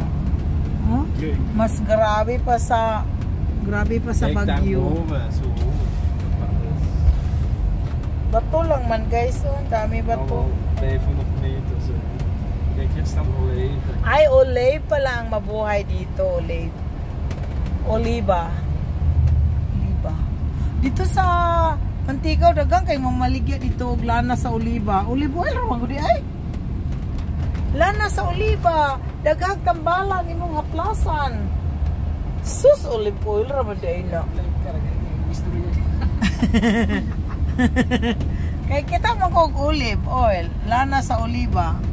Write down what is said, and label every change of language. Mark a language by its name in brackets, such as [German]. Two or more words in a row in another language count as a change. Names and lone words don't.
[Filipino] Mas grabe pa sa Baguio. [Cebuano] Bato lang man guys, dami bato. 500 meter. [Dutch] Kijk, hier staan olijven. [Filipino] Ay, olive pala ang mabuhay dito, olive. [Cebuano] Oliba. Dito sa Antigaw dagang kay mamaligya dito og lana sa oliba. [English] Olive oil [Cebuano] ra man gudi ay. Lana sa oliba, daghang tambalan imong haplasan. Sus [English] olive oil [Cebuano] ra man day na. Kay kita man kog [English] olive oil, [Cebuano] lana sa oliba.